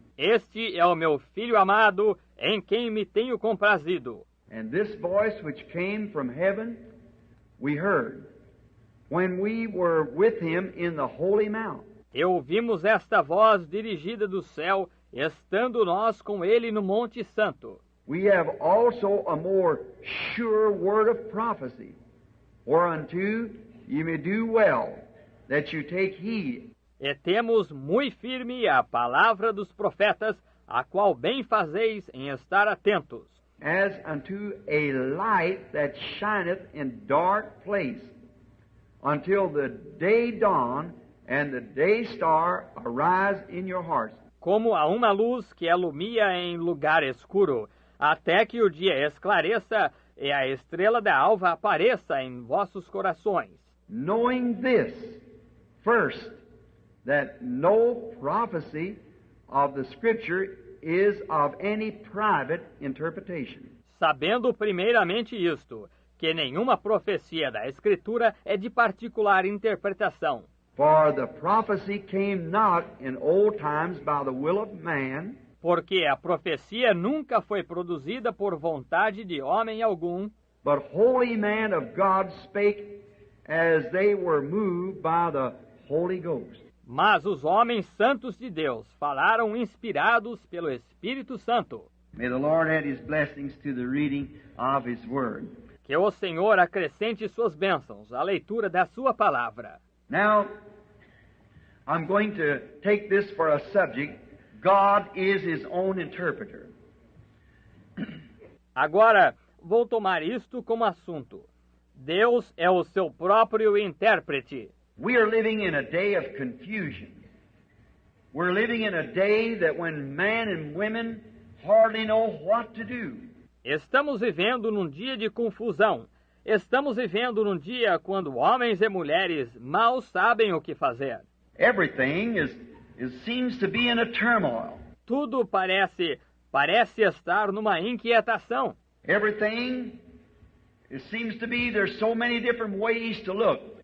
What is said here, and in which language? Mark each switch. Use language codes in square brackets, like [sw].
[pt] Este é o meu Filho amado, em quem me tenho comprazido. [en] And this voice which came from heaven, we heard, when we were with him in the holy mount. [pt] E ouvimos esta voz dirigida do céu, estando nós com ele no Monte Santo. [en] We have also a more sure word of prophecy, whereunto ye may do well, that you take heed. [pt] E temos muito firme a palavra dos profetas, a qual bem fazeis em estar atentos. [en] As unto a light that shineth in dark place, until the day dawn and the day star arise in your hearts. [pt] Como a uma luz que alumia em lugar escuro, até que o dia esclareça e a estrela da alva apareça em vossos corações. [en] Knowing this, first, that no prophecy of the Scripture is of any private interpretation. [pt] Sabendo primeiramente isto, que nenhuma profecia da Escritura é de particular interpretação. [en] For the prophecy came not in old times by the will of man, [pt] Porque a profecia nunca foi produzida por vontade de homem algum, [en] but holy men of God spake as they were moved by the Holy Ghost. [pt] mas os homens santos de Deus falaram inspirados pelo Espírito Santo. [en] May the Lord add His blessings to the reading of His Word. [pt] Que o Senhor acrescente suas bênçãos à leitura da sua palavra. [en] Now, I'm going to take this for a subject. God is His own interpreter. [pt] Agora, vou tomar isto como assunto. Deus é o seu próprio intérprete. [en] We are living in a day of confusion. We're living in a day that when men and women hardly know what to do. [pt] Estamos vivendo num dia de confusão. Estamos vivendo num dia quando homens e mulheres mal sabem o que fazer. [en] Everything seems to be in a turmoil. [pt] Tudo parece estar numa inquietação. [en] Everything, it seems to be there's so many different ways to look.